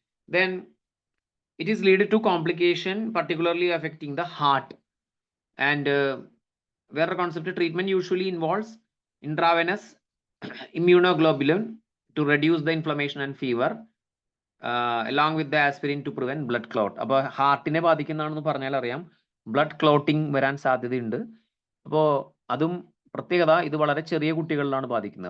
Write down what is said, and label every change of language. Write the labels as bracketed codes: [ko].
[en] Then it is lead to complication particularly affecting the heart. And വേറൊരു concept, treatment usually involves intravenous immunoglobulin to reduce the inflammation and fever, along with the aspirin to prevent blood clot. [ml] അപ്പോൾ ഹാർട്ടിനെ ബാധിക്കുന്നതാണെന്ന് പറഞ്ഞാൽ അറിയാം, blood clotting വരാൻ സാധ്യതയുണ്ട്. അപ്പോൾ അതും പ്രത്യേകത, ഇത് വളരെ ചെറിയ കുട്ടികളിലാണ് ബാധിക്കുന്നത്.